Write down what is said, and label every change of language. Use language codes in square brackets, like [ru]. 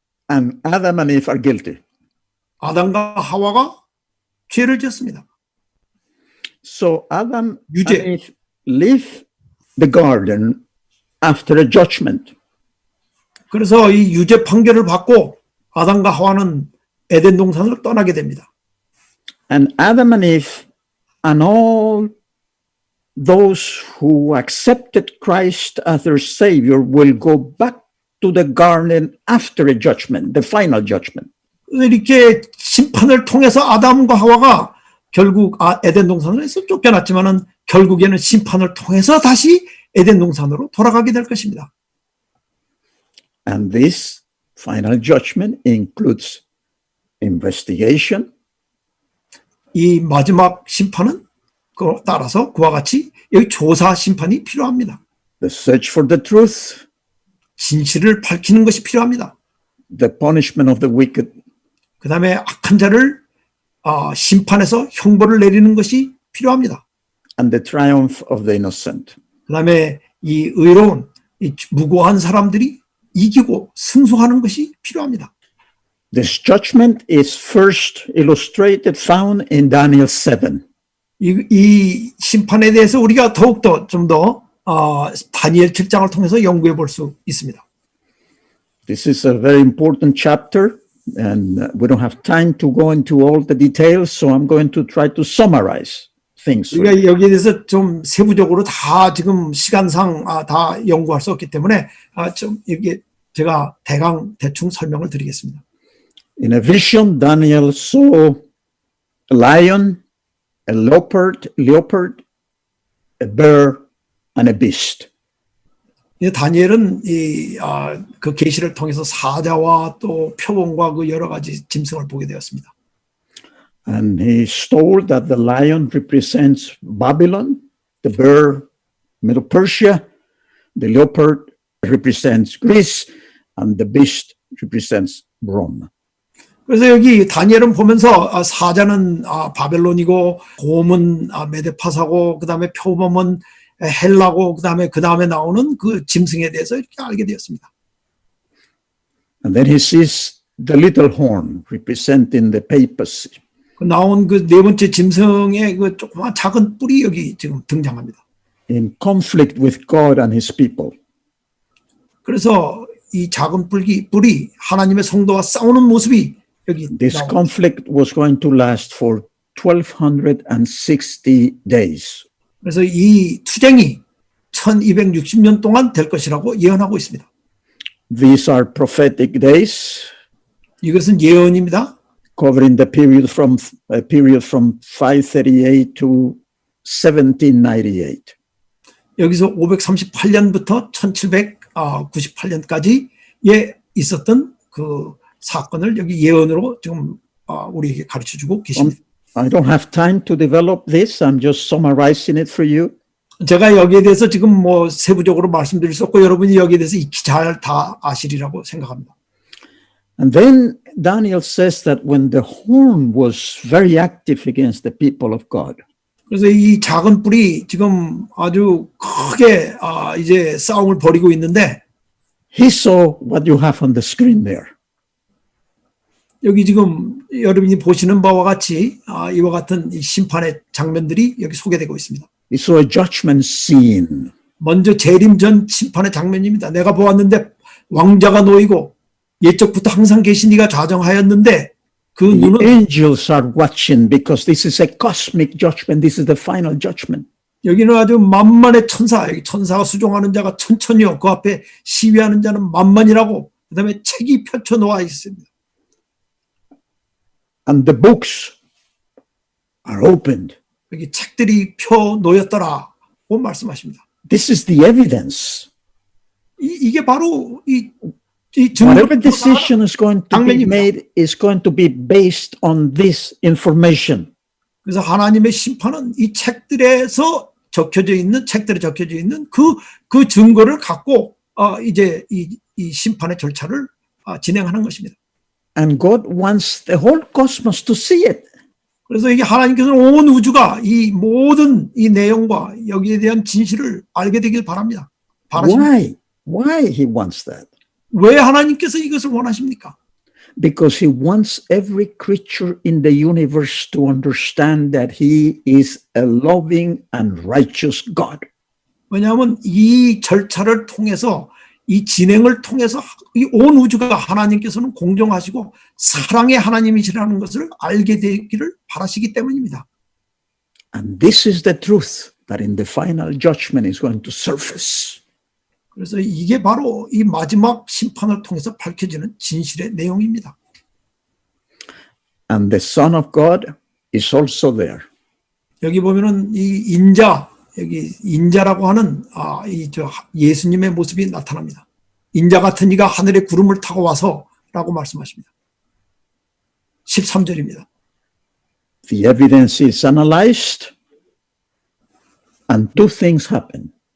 [en] and Adam and Eve are guilty. [ko] 아담과 하와가 죄를 지었습니다. [en] So Adam [ko] 유죄. [en] and Eve leave the garden after a judgment. [ko] 그래서 이 유죄 판결을 받고 아담과 하와는 에덴 동산을 떠나게 됩니다. [en] And Adam and Eve and all those who accepted Christ as their Savior will go back to the garden after a judgment, the final judgment. [ko] 이렇게 심판을 통해서 아담과 하와가 결국 에덴 동산에서 쫓겨났지만은 결국에는 심판을 통해서 다시 에덴 동산으로 돌아가게 될 것입니다. [en] And this final judgment includes investigation, [ko] 이 마지막 심판은 따라서 그와 같이 여기 조사 심판이 필요합니다. [en] the search for the truth, [ko] 진실을 밝히는 것이 필요합니다. [en] the punishment of the wicked, [ko] 그 다음에 악한 자를 심판해서 형벌을 내리는 것이 필요합니다. [en] and the triumph of the innocent. [ko] 그 다음에 이 의로운 이 무고한 사람들이 이기고 승소하는 것이 필요합니다. [en] This judgment is first illustrated, found in Daniel 7. [ko] 이 심판에 대해서 우리가 더욱더 좀 더 다니엘 7장을 통해서 연구해 볼 수 있습니다. [en] This is a very important chapter, and we don't have time to go into all the details, so I'm going to try to summarize things. for you. [ko] 우리가 여기에 대해서 좀 세부적으로 다 지금 시간상 다 연구할 수 없기 때문에 좀 이게 제가 대충 설명을 드리겠습니다. [en] In a vision, Daniel saw a lion, a leopard, a bear, and a beast. [ko] 이 다니엘은 그 계시를 통해서 사자와 또 표범과 그 여러 가지 짐승을 보게 되었습니다. [en] And he is told that the lion represents Babylon, the bear, Middle Persia, the leopard represents Greece, and the beast represents Rome. [ko] 그래서 여기 다니엘은 보면서 사자는 바벨론이고 곰은 메데파사고 그다음에 표범은 헬라고 그다음에 나오는 그 짐승에 대해서 이렇게 알게 되었습니다. [en] And then he sees the little horn representing the papacy. [ko] 그 나온 그 네 번째 짐승의 그 조그만 작은 뿔이 여기 지금 등장합니다. [en] in conflict with God and his people. [ko] 그래서 이 작은 뿔이 하나님의 성도와 싸우는 모습이 여기 [en] This [ko] 나옵니다. [en] conflict was going to last for 1260 days. [ko] 그래서 이 투쟁이 1260년 동안 될 것이라고 예언하고 있습니다. [en] These are prophetic days [ko] 이것은 예언입니다. [en] covering the period from 538 to 1798. [ko] 여기서 538년부터 1798년까지에 있었던 그 사건을 여기 예언으로 지금 우리에게 가르쳐주고 계십니다. [en] I don't have time to develop this. I'm just summarizing it for you. [ko] 제가 여기에 대해서 지금 뭐 세부적으로 말씀드릴 수 없고 여러분이 여기에 대해서 익히 잘 다 아시리라고 생각합니다. [en] And then Daniel says that when the horn was very active against the people of God, [ko] 그래서 이 작은 뿔이 지금 아주 크게 이제 싸움을 벌이고 있는데 [en] he saw what you have on the screen there. [ko] 여기 지금 여러분이 보시는 바와 같이 이와 같은 이 심판의 장면들이 여기 소개되고 있습니다. [en] He saw a judgment scene. [ko] 먼저 재림 전 심판의 장면입니다. 내가 보았는데 왕자가 놓이고 옛적부터 항상 계신 이가 좌정하였는데 그 [en] The [ko] 눈은 [en] angels are watching because this is a cosmic judgment. This is the final judgment. [ko] 여기는 아주 만만의 천사, 여기 천사가 수종하는 자가 천천히요. 그 앞에 시위하는 자는 만만이라고 그 다음에 책이 펼쳐 놓아 있습니다. [en] And the books are opened. [ko] 여기 책들이 펴 놓였더라고 말씀하십니다. [en] This is the evidence. [ko] 이게 바로 이 [en] Whatever decision is going to be [ko] 장면입니다. [en] made is going to be based on this information. [ko] 그래서 하나님의 심판은 이 책들에서 적혀져 있는 책들에 적혀져 있는 그 증거를 갖고 이제 이 심판의 절차를 진행하는 것입니다. [en] And God wants the whole cosmos to see it. [ko] 그래서 이게 하나님께서는 온 우주가 이 모든 이 내용과 여기에 대한 진실을 알게 되길 바랍니다. 바라십니다. [en] Why he wants that? [ko] 왜 하나님께서 이것을 원하십니까? [en] Because he wants every creature in the universe to understand that he is a loving and righteous God. [ko] 왜냐하면 이 절차를 통해서 이 진행을 통해서 이 온 우주가 하나님께서는 공정하시고 사랑의 하나님이시라는 것을 알게 되기를 바라시기 때문입니다. [en] And this is the truth that in the final judgment is going to surface. [ko] 그래서 이게 바로 이 마지막 심판을 통해서 밝혀지는 진실의 내용입니다. [en] And the Son of God is also there. [ko] 여기 보면은 이 인자, 여기 인자라고 하는 예수님의 모습이 나타납니다. 인자 같은 이가 하늘의 구름을 타고 와서라고 말씀하십니다. 13절입니다. [en] The evidence is analyzed and two things happen.